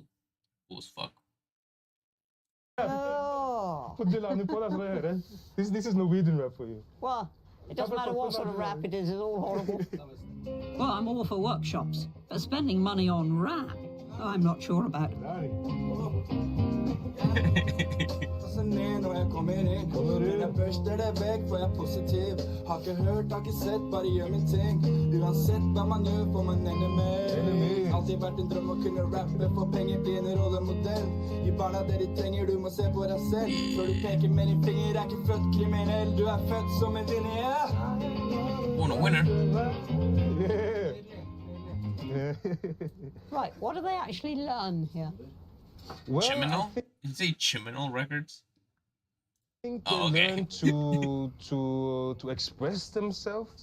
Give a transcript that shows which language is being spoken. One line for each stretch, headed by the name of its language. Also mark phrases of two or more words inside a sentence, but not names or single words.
English: Cool as fuck. Oh. Put Jelani på, that's what I heard. This is Norwegian rap for you. Well, it doesn't matter what sort of rap it is, it's all horrible. Well, I'm all for workshops, but spending money on rap, I'm not sure about.
Norwegian: Når jeg kommer inn, men jeg børster det vekk, for jeg er positiv. Har ikke hørt, har ikke sett, bare gjør min ting. Uansett hva man gjør, får man ende med. Alltid vært en drøm å kunne rappe, for penger blir en rollemodell. Gi barna det de trenger, du må se på deg selv. Før du peker med din finger, er ikke født kriminell, du er født som en vinner.
English: On a winner. Right, what do they actually learn here? Well, Chiminal? Did you say Chiminal Records? I think they learn to express themselves.